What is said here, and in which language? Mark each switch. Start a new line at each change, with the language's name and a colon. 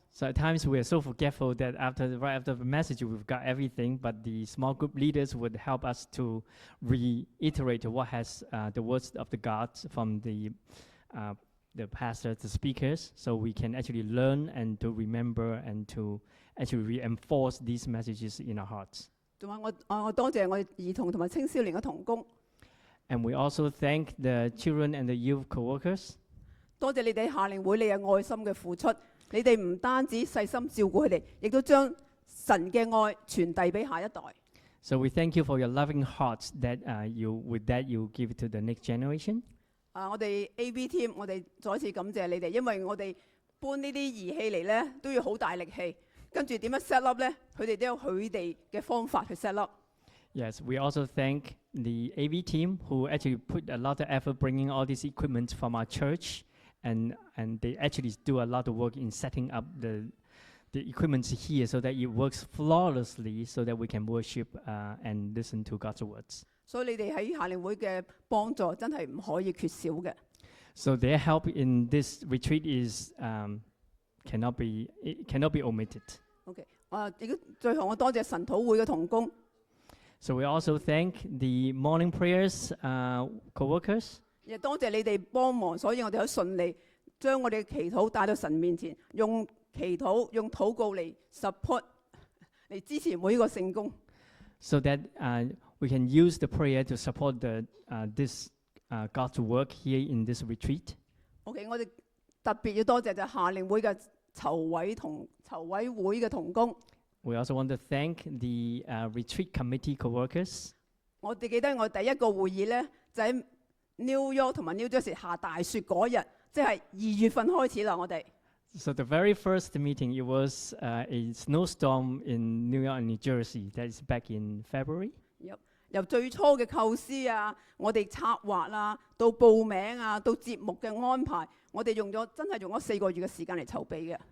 English: So at times we are so forgetful that right after the message we've got everything, but the small group leaders would help us to reiterate what has the words of the God from the pastors, the speakers, so we can actually learn and to remember and to actually reinforce these messages in our hearts.
Cantonese: 仲有我多謝我哋兒童同埋青少年嘅同工，
English: And we also thank the children and the youth co-workers.
Cantonese: 多謝你哋夏令會你嘅愛心嘅付出。你哋唔單止細心照顧佢哋，亦都將神嘅愛傳遞俾下一代。
English: So we thank you for your loving hearts that with that you give it to the next generation.
Cantonese: 我哋 AV team， 我哋再一次感謝你哋，因為我哋搬呢啲儀器嚟咧都要好大力氣，跟住點樣 set up 咧，佢哋都有佢哋嘅方法去 set up。
English: Yes, we also thank the AV team who actually put a lot of effort bringing all this equipment from our church. And they actually do a lot of work in setting up the equipment here so that it works flawlessly so that we can worship and listen to God's words.
Cantonese: 所以你哋喺夏令會嘅幫助真係唔可以缺少嘅。
English: So their help in this retreat is cannot be omitted.
Cantonese: OK， 亦都最後我多謝神禱會嘅同工。
English: So we also thank the morning prayers co-workers.
Cantonese: 亦多謝你哋幫忙，所以我哋可以順利將我哋嘅祈禱帶到神面前，用祈禱、用禱告嚟 support 嚟支持每一個聖工。
English: So that we can use the prayer to support this God's work here in this retreat.
Cantonese: OK， 我哋特別要多謝就夏令會嘅籌委會嘅同工。
English: We also want to thank the retreat committee co-workers.
Cantonese: 我哋記得我第一個會議咧，就喺 New York 同埋 New Jersey 下大雪嗰日，即係2月份開始啦。我哋
English: So the very first meeting, it was a snowstorm in New York and New Jersey. That is back in February.
Cantonese: 由最初嘅構思啊，我哋策劃啊，到報名啊，到節目嘅安排，我哋真係用咗4個月嘅時間嚟籌備嘅。